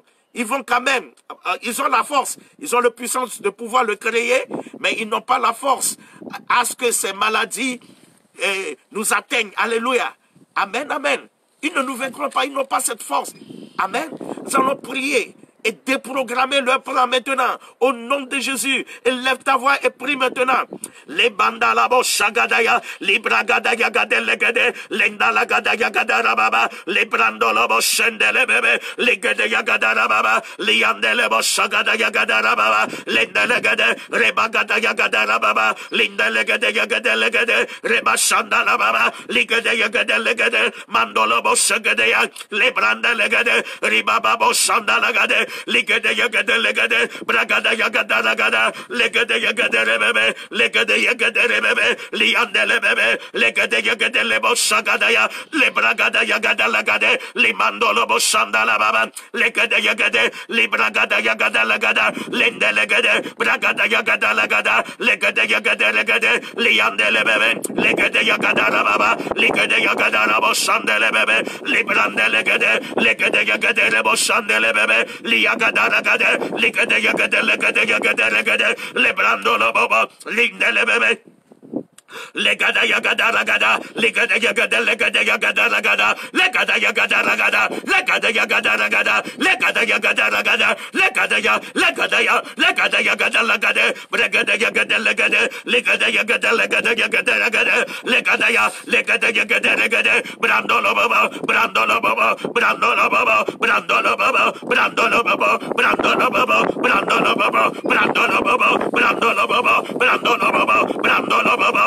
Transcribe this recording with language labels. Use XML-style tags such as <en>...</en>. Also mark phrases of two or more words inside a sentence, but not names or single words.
<fr>Ils vont quand même, ils ont la force, ils ont la puissance de pouvoir le créer, mais ils n'ont pas la force à ce que ces maladies nous atteignent. Alléluia. Amen, amen. Ils ne nous vaincront pas, ils n'ont pas cette force. Amen. Nous allons prier et déprogrammer leur plan maintenant. Au nom de Jésus, élève ta voix et prie maintenant. Les bandalabo shagadaya, les bragadaya gadelegade, l'endala gadaya gadarababa, les brandolobo shendele bebe, les gadaya gadarababa, les yandelebo shagadaya gadarababa, l'endelegade, rebagadaya gadarababa, l'indelegade gadelegade, rebashandalababa, les gadaya gadelegade, mandolobo shagadaya, les brandelegade, ribababo shandalagade, ligade yagade legade bragada yagada lagada legade yagade rebebe legade yagade rebebe liandele bebe legade yagade lebo shagada ya le bragada yagada lagade limandolo bo shandala baba legade yagade libragada yagada lagada lende legade bragada yagada lagada legade yagade legade liandele bebe legade yagada baba legade yagada bo shandele bebe librande legade yagade lebo shandele bebe Yagadagade, Ligade Yagade, Legade Yagade, Legade, Lebrando Lobo, Lindele Bebe. Legada yagada ragada, legada yagada, legada yagada ragada, legada yagada ragada, legada yagada ragada, legada yagada ragada, legada ya, legada ya, legada yagada ragada, legada yagada ragada, legada yagada ragada, yagada ragada, legada ya, legada yagada ragada, brandolo baba, brandolo baba, brandolo baba, brandolo baba, brandolo baba, brandolo baba, brandolo baba, brandolo baba, brandolo baba, brandolo baba, brandolo baba.</fr>